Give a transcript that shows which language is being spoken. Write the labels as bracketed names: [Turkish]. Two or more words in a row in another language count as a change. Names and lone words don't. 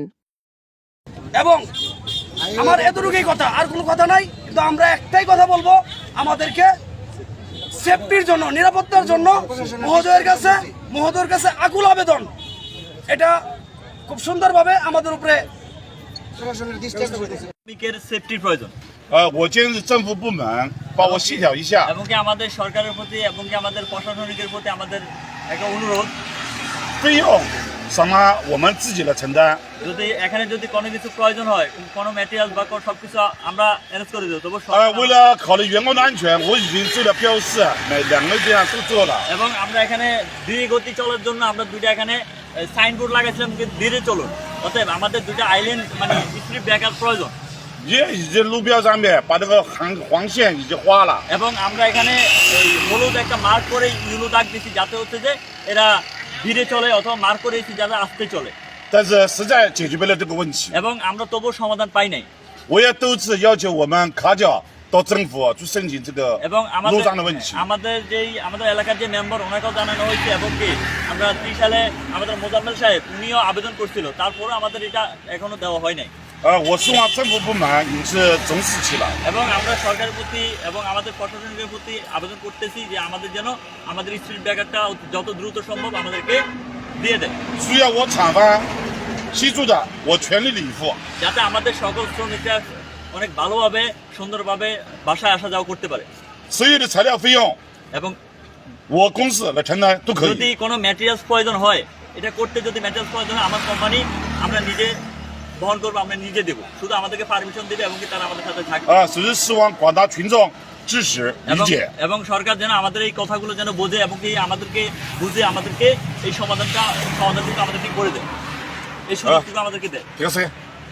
[Bangla] এবং আমার এতটুকুই কথা, আর কোনো কথা নাই। কিন্তু আমরা একটাই কথা বলবো, আমাদেরকে সেফটির জন্য, নিরাপত্তার জন্য মহোদয়ের কাছে আকুল আবেদন। এটা খুব সুন্দরভাবে আমাদের উপরে শ্রমিকের সেফটির প্রয়োজন। [Chinese] 我今日政府部门帮我协调一下。 [Bangla] এবং কি আমাদের সরকারের প্রতি এবং কি আমাদের প্রশাসনিকের প্রতি আমাদের একটা অনুরোধ, [Chinese] 费用什么我们自己来承担。 [Bangla] যদি এখানে যদি কোনো কিছু প্রয়োজন হয়, কোনো ম্যাটেরিয়াল বা সবকিছু আমরা অ্যারেঞ্জ করে দেব। তবু [Chinese] 为了考虑员工的安全，我已经做了标示，每2个这样都做了。 [Bangla] এবং আমরা এখানে ধীরে গতি চলার জন্য আমরা দুইটা এখানে সাইনবোর্ড লাগাইছিলাম, কিন্তু ধীরে চলুন। অতএব আমাদের দুইটা আইল্যান্ড মানে [English] speed breaker [Bangla] প্রয়োজন। [Chinese] 已经路标上面把这个黄线已经画了。 [Bangla] এবং আমরা এখানে এই হলুদ একটা মার্ক করে ইউলো দাগ দিচ্ছি, যাতে হচ্ছে যে এরা ধীরে চলে, অথবা মার্ক করে দিচ্ছি যাতে আস্তে চলে। [Chinese] 但是实在解决不了这个问题。 [Bangla] এবং আমরা তবুও সমাধান পাই নাই। [Chinese] 我也多次要求我们卡角到政府去申请这个路上的问题。 [Bangla] আমাদের এলাকার যে মেম্বার, ওনাকেও জানানো হয়েছে। এবং কি আমরা ত্রিশালে আমাদের মোজাম্মেল সাহেব, উনিও আবেদন করছিল, তারপরে আমাদের এটা এখনো দেওয়া হয় নাই। [Chinese] 我希望政府部门也是重视起来。 [Bangla] এবং আমরা সরকারের প্রতি এবং আমাদের প্রশাসনের প্রতি আবেদন করতেছি যে আমাদের যেন আমাদের [English] speed breakerটা [Bangla] যত দ্রুত সম্ভব আমাদেরকে দিয়ে দেয়। [Chinese] 需要我厂方协助的，我全力以赴。 [Bangla] যাতে আমাদের সকল শ্রমিকরা অনেক ভালোভাবে সুন্দরভাবে বাসায় আসা যাওয়া করতে পারে। [Chinese] 所有的材料费用， [Bangla] এবং [Chinese] 我公司来承担都可以。 [Bangla] যদি কোনো ম্যাটেরিয়ালস প্রয়োজন হয়, এটা করতে যদি ম্যাটেরিয়ালস প্রয়োজন হয়, আমার কোম্পানি আমরা নিজে বহন করবো, আমরা নিজে দেবো। শুধু আমাদেরকে পারমিশন দেবে এবং কি তারা আমাদের সাথে থাকবে। [Chinese] 只是希望广大群众支持理解。 [Bangla] এবং সরকার যেন আমাদের এই কথাগুলো যেন বোঝে এবং কি আমাদেরকে বুঝে আমাদেরকে এই সমাধানটুকু আমাদেরকে করে দেয়, এই সুযোগটুকু আমাদেরকে দেয়। ঠিক আছে।